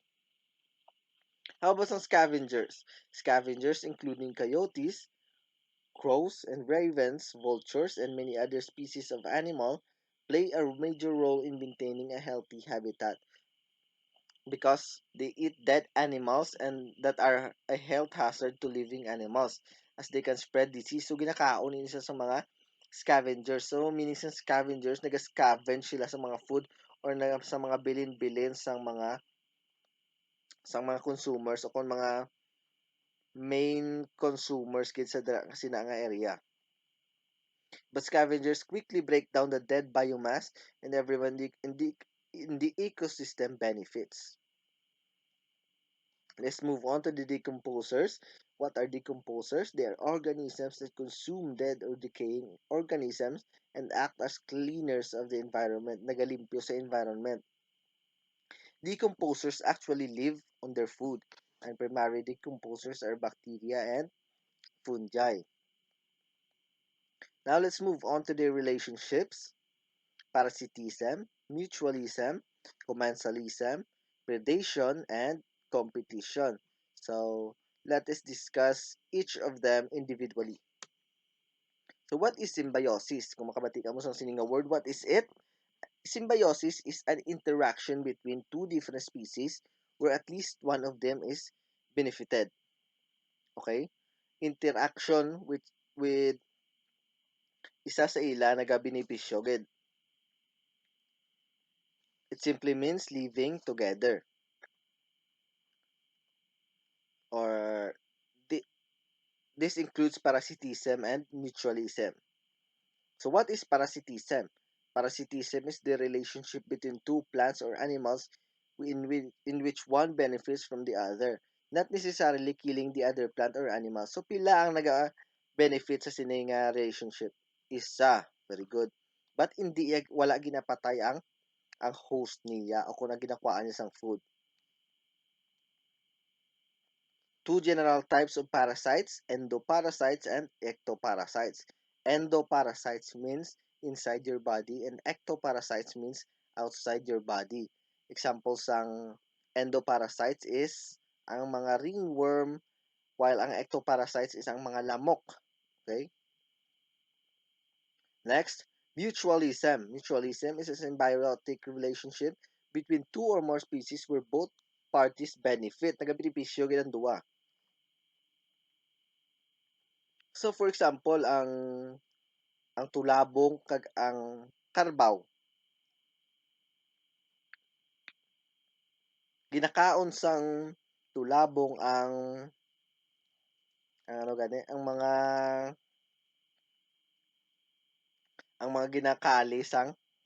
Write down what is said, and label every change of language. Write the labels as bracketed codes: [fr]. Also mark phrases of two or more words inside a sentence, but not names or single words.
[en] How about some scavengers? Scavengers including coyotes, crows and ravens, vultures, and many other species of animal play a major role in maintaining a healthy habitat because they eat dead animals and that are a health hazard to living animals as they can spread disease. [hil] So ginakaon nila sa mga scavengers. So meaning sa scavengers, nag-scavenge sila sa mga food or sa mga bilin-bilin sa mga consumers o kung mga [en] main consumers [hil] kid sa kasi na nga area. [en] But scavengers quickly break down the dead biomass and everyone in the ecosystem benefits. Let's move on to the decomposers. What are decomposers? They are organisms that consume dead or decaying organisms and act as cleaners of the environment, [hil] nagalimpyo sa environment. [en] Decomposers actually live on their food, and primary decomposers are bacteria and fungi. Now let's move on to their relationships. Parasitism, mutualism, commensalism, predation, and competition. So, let us discuss each of them individually. So, what is symbiosis? [hil] Kung makabati ka mo sa sininga word, [en] what is it? Symbiosis is an interaction between two different species where at least one of them is benefited. [hil] Okay? [en] Interaction with [hil] isa sa ila nagabenepisyo gid. [en] It simply means living together. Or this includes parasitism and mutualism. So what is parasitism? Parasitism is the relationship between two plants or animals in which one benefits from the other, not necessarily killing the other plant or animal. [hil] So pila ang naga-benefit sa sining relationship? Isa. [en] Very good. [hil] But hindi wala ginapatay ang host niya o kung ginakuha niya sang food. [en] Two general types of parasites, endoparasites and ectoparasites. Endoparasites means inside your body and ectoparasites means outside your body. [hil] Examples ng endoparasites is ang mga ringworm while ang ectoparasites is ang mga lamok. [en] Okay? Next, mutualism. Mutualism is a symbiotic relationship between two or more species where both parties benefit. [hil] Nagabenepisyo gid ang duwa. [en] So for example, [hil] ang tulabong kag ang karbaw ginakaon sang tulabong ang ano gani ang mga ginakali sang karbaw.